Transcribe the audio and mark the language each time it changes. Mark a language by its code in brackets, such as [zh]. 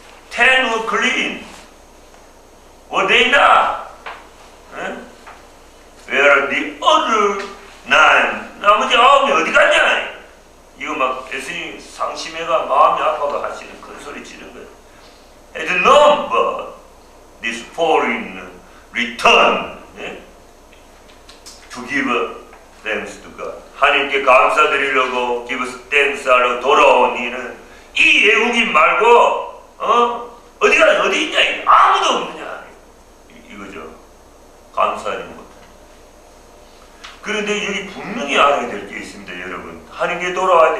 [en] 10 were clean. Were they not? Where are the other 9? [ko] 나머지 9이 어디 갔냐? 이거 막 예수님 상심해가 마음이 아파가 하시는 큰 소리 지르는 거예요. [en] At none but this foreign return to give thanks to God. [ko] 하나님께 감사드리려고 [en] give thanks [ko] 하려고 돌아온 이는 이 외국인 말고 어디 있냐? 아무도 없느냐? 이거죠. 감사하지 못해. 그런데 여기 분명히 알아야 될 게 있습니다, 여러분. 하나님께 돌아와야 돼.